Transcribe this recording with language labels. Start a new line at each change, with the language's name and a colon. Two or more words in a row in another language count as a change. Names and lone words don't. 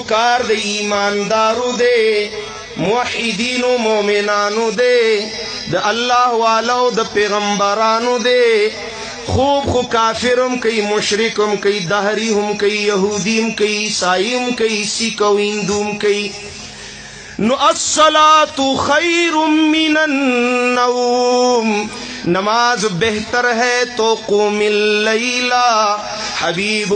Pashto: کار د ایماندارو دی موحدینو مؤمنانو دی د الله والو د پیغمبرانو دی خوب خو کافرم کوي مشرکم کوي دهری هم کوي یهودیم کوي عیسایم کوي سیک او هندوم کوي نو
Arabic: الصلاة خیر من النوم
Urdu: نماز بہتر ہے تو
Arabic: قوم اللیل حبیب